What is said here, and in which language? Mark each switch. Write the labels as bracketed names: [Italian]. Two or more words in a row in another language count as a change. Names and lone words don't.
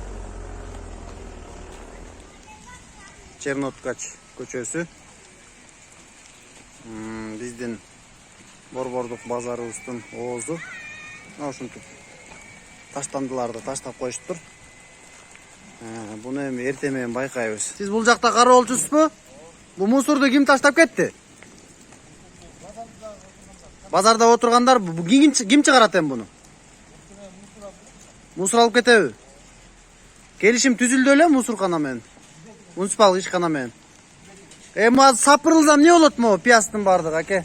[Kyrgyz] Черноткач көчөсү. Биздин борбордук базарыбыздын оозу. Ушинтип таштандыларды таштап коюштур. Буну эми эртең менен байкайбыз. Сиз бул жакта кароолчусузбу? Bu musurdu kim taштап кетти? Базарда отургандар бу ким чыгарат эми буну? Мусор алып кетеби? Келишим түзүлдү эле мусоркана менен. Муниципалдык ишкана менен. Эми азыр сапырылсам эмне болот могу пияздын бардыгы, аке?